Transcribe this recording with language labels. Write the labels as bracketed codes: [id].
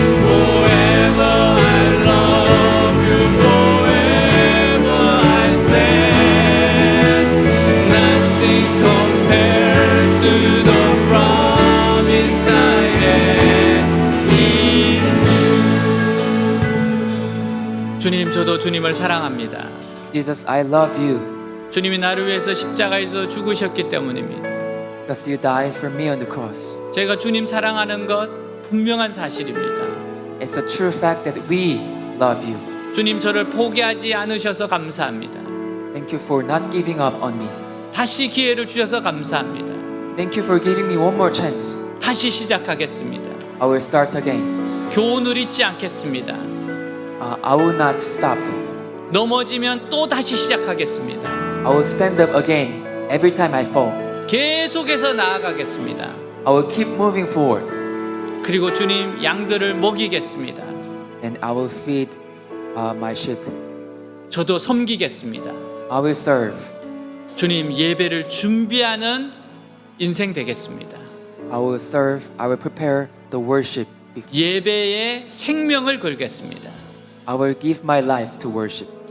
[en] Forever I love you, forever I stand. Nothing compares to the promise I am in you. [ko] 주님, 저도 주님을 사랑합니다. [en] Jesus, I love you [ko] 주님이 나를 위해서 십자가에서 죽으셨기 때문입니다. [en] because you died for me on the cross. [ko] 제가 주님 사랑하는 것 분명한 사실입니다. [en] It's a true fact that we love you. [ko] 주님 저를 포기하지 않으셔서 감사합니다. [en] Thank you for not giving up on me. [ko] 다시 기회를 주셔서 감사합니다. [en] Thank you for giving me one more chance. [ko] 다시 시작하겠습니다. [en] I will start again. [ko] 교훈을 잊지 않겠습니다. [en] I will not stop. [ko] 넘어지면 또 다시 시작하겠습니다. [en] I will stand up again every time I fall. [ko] 계속해서 나아가겠습니다. [en] I will keep moving forward. [ko] 그리고 주님 양들을 먹이겠습니다. [en] And I will feed my sheep. [ko] 저도 섬기겠습니다. [en] I will serve. [ko] 주님 예배를 준비하는 인생 되겠습니다. [en] I will serve. I will prepare the worship. [ko] 예배에 생명을 걸겠습니다. [en] I will give my life to worship.